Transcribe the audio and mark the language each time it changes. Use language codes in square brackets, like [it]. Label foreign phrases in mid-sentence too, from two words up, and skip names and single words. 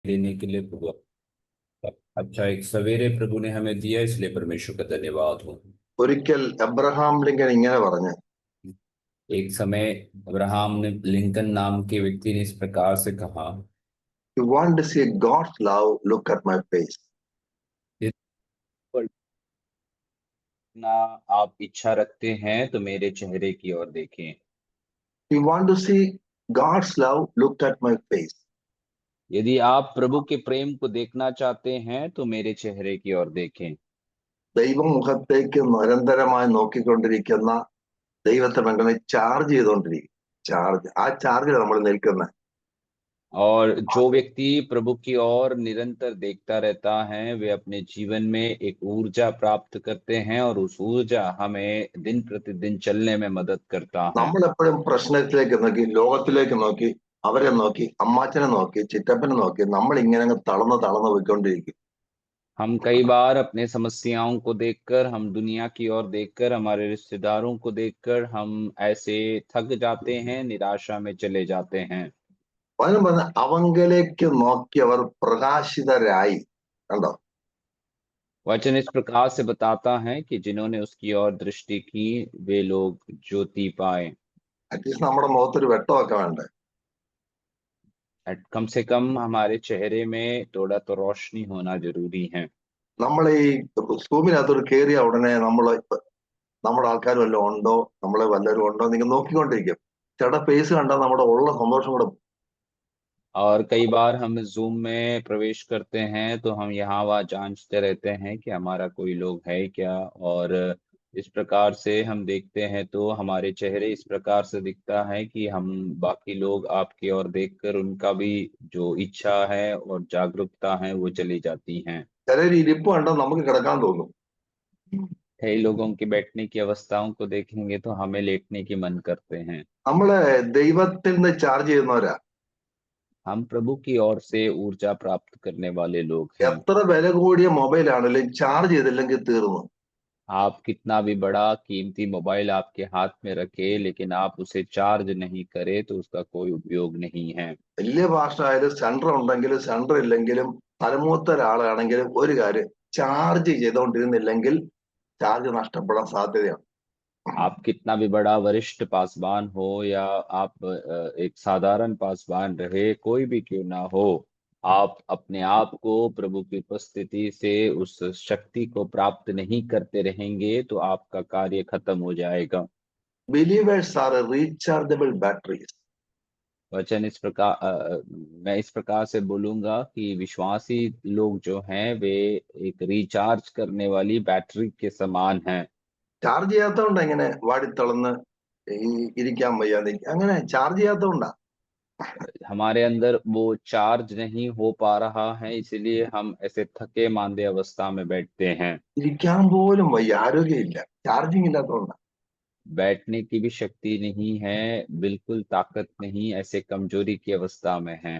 [hi] देने के लिए प्रभु। अच्छा एक सवेरे प्रभु ने हमें दिया, इसलिए परमेश्वर का धन्यवाद हो। [ml] ഒരിക്കൽ എബ്രഹാം ലിങ്കൻ ഇങ്ങനെ പറഞ്ഞു, [hi] एक समय अब्राहम ने लिंकन नाम के व्यक्ति ने इस प्रकार से कहा, [en] You want to see God's love, look at my face. [hi] ना आप इच्छा रखते हैं तो मेरे चेहरे की ओर देखें। [en] You want to see God's love, look at my face. [hi] यदि आप प्रभु के प्रेम को देखना चाहते हैं तो मेरे चेहरे की ओर देखें। [ml] ദൈവമുഖത്തേക്ക് നിരന്തരമായി നോക്കിക്കൊണ്ടിരിക്കുന്ന ദൈവത്തെ മക്കളെ ചാർജ് ചെയ്തുകൊണ്ടിരിക്കും. ആ ചാർജിൽ നമ്മൾ നിൽക്കുന്നത്. [hi] और जो व्यक्ति प्रभु की ओर निरंतर देखता रहता है वे अपने जीवन में एक ऊर्जा प्राप्त करते हैं और उस ऊर्जा हमें दिन प्रतिदिन चलने में मदद करता है। [ml] നമ്മൾ എപ്പോഴും പ്രശ്നത്തിലേക്ക് നോക്കി, ലോകത്തിലേക്ക് നോക്കി, അവരെ നോക്കി, അമ്മാച്ചനെ നോക്കി, ചിറ്റപ്പനെ നോക്കി, നമ്മൾ ഇങ്ങനെ അങ്ങ് തളർന്ന് തളർന്ന് പോയിക്കൊണ്ടിരിക്കും. [hi] हम कई बार अपने समस्याओं को देखकर, हम दुनिया की ओर देखकर, हमारे रिश्तेदारों को देखकर हम ऐसे थक जाते हैं, निराशा में चले जाते हैं। [ml] അതിന് പറഞ്ഞ അവങ്കലേക്ക് നോക്കിയവർ പ്രകാശിതരായി. കണ്ടോ? [hi] वचन इस प्रकार से बताता है कि जिन्होंने उसकी ओर दृष्टि की वे लोग ज्योति पाए। [ml] അറ്റ്ലീസ്റ്റ് നമ്മുടെ മുഖത്തൊരു വെട്ടമൊക്കെ വേണ്ടേ? [hi] कम से कम हमारे चेहरे में थोड़ा तो रोशनी होना जरूरी है। [ml] നമ്മൾ ഈ റൂമിനകത്തൊരു കയറിയ ഉടനെ നമ്മുടെ ആൾക്കാർ വല്ലതും ഉണ്ടോ, നമ്മളെ വല്ലവരും ഉണ്ടോ നിങ്ങൾ നോക്കിക്കൊണ്ടിരിക്കും. ചേട്ടാ ഫേസ് കണ്ടാൽ നമ്മുടെ ഉള്ള സന്തോഷം കൂടെ. [hi] और कई बार हम जूम में प्रवेश करते हैं तो हम यहाँ वहाँ जांचते रहते हैं कि हमारा कोई लोग है क्या, और इस प्रकार से हम देखते हैं तो हमारे चेहरे इस प्रकार से दिखता है कि हम बाकी लोग आपकी ओर देखकर उनका भी जो इच्छा है और जागरूकता है वो चली जाती हैं। [ml] ചിലർ ഇരിപ്പ് കണ്ടാൽ നമുക്ക് കിടക്കാൻ തോന്നും. [hi] कई लोगों के बैठने की अवस्थाओं को देखेंगे तो हमें लेटने की मन करते हैं। [ml] നമ്മളെ ദൈവത്തിൽ നിന്ന് ചാർജ് ചെയ്യുന്നവരാ. [hi] हम प्रभु की ओर से ऊर्जा प्राप्त करने वाले लोग हैं। [ml] എത്ര വില കൂടിയ മൊബൈൽ ആണെങ്കിലും ചാർജ് ചെയ്തില്ലെങ്കിൽ തീർന്നു. [hi] आप कितना भी बड़ा कीमती मोबाइल आपके हाथ में रखे लेकिन आप उसे चार्ज नहीं करें तो उसका कोई उपयोग नहीं है। [ml] വലിയ ഭാഷ സെൻറ്റർ ഉണ്ടെങ്കിലും സെൻറ്റർ ഇല്ലെങ്കിലും തലമൂത്ത ഒരാളാണെങ്കിലും ഒരു കാര്യം, ചാർജ് ചെയ്തുകൊണ്ടിരുന്നില്ലെങ്കിൽ ചാർജ് നഷ്ടപ്പെടാൻ സാധ്യതയാണ്. [hi] आप कितना भी बड़ा वरिष्ठ पासवान हो या आप एक साधारण पासवान रहे, कोई भी क्यों ना हो, आप अपने आप को प्रभु की उपस्थिति से उस शक्ति को प्राप्त नहीं करते रहेंगे तो आपका कार्य खत्म हो जाएगा। [en] Believers are rechargeable batteries. [hi] वचन इस प्रकार मैं इस प्रकार से बोलूंगा कि विश्वासी लोग जो हैं वे एक रिचार्ज करने वाली बैटरी के समान हैं। [ml] ചാർജ് ചെയ്യാത്തതുകൊണ്ടാ ഇങ്ങനെ വാടിത്തളർന്ന് ഇരിക്കാൻ വയ്യാതെ, അങ്ങനെ ചാർജ് ചെയ്യാത്തതുകൊണ്ടാ. [hi] हमारे अंदर वो चार्ज नहीं हो पा रहा है, इसलिए हम ऐसे थके मांदे अवस्था में बैठते हैं। [ml] ഇരിക്കാൻ പോലും വയ്യ, ആരോഗ്യമില്ല, ചാർജിങ് ഇല്ലാത്തതുകൊണ്ടാ. [hi] बैठने की भी शक्ति नहीं है, बिल्कुल ताकत नहीं, ऐसे कमजोरी की अवस्था में है।